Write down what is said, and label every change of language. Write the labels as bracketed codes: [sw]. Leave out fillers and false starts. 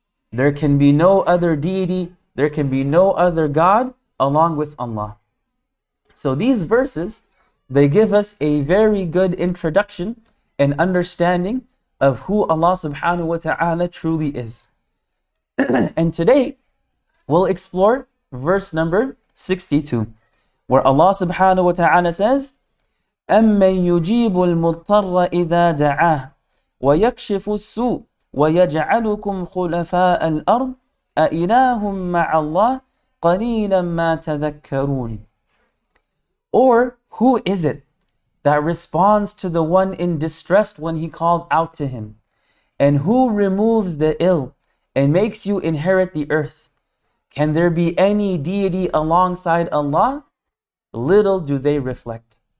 [en] There can be no other deity, there can be no other God along with Allah. So these verses, they give us a very good introduction and understanding of who Allah subhanahu wa ta'ala truly is. And today, we'll explore verse number 62, where Allah subhanahu wa ta'ala says, [ar] أَمَّن يُجِيبُ الْمُضْطَرَّ إِذَا دَعَاهُ وَيَكْشِفُ السُّوءَ وَيَجْعَلُكُمْ خُلَفَاءَ الْأَرْضِ أَإِلَهٌ مَّعَ اللَّهِ قَلِيلًا مَا تَذَكَّرُونَ. [en] Or who is it that responds to the one in distress when he calls out to him? And who removes the ill and makes you inherit the earth? Can there be any deity alongside Allah? Little do they reflect.